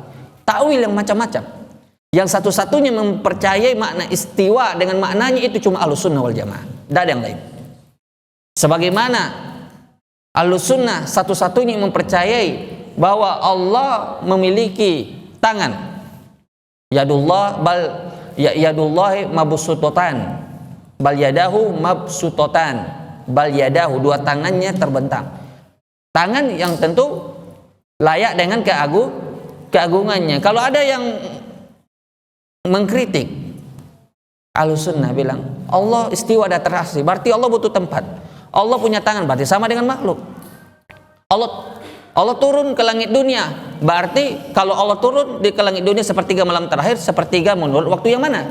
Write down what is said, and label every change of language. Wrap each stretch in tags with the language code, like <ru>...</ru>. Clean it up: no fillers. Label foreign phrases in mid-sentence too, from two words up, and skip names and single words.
<id>Takwil yang macam-macam. Yang satu-satunya mempercayai makna istiwa dengan maknanya itu cuma Ahlus Sunnah wal Jamaah. Tidak ada yang lain. Sebagaimana Ahlus Sunnah satu-satunya yang mempercayai bahwa Allah memiliki tangan.</id> <ar>يد الله بل يد الله مبسوطتان بل يداه مبسوطتان بل يداه mabsutatan bal yadahu,</ar> <id>dua tangannya terbentang. Tangan yang tentu layak dengan keagungannya. Kalau ada yang mengkritik, Ahlus Sunnah bilang Allah istiwa di atas arsy, berarti Allah butuh tempat. Allah punya tangan, berarti sama dengan makhluk. Allah turun ke langit dunia, berarti kalau Allah turun ke langit dunia sepertiga malam terakhir, sepertiga menurut waktu yang mana?</id>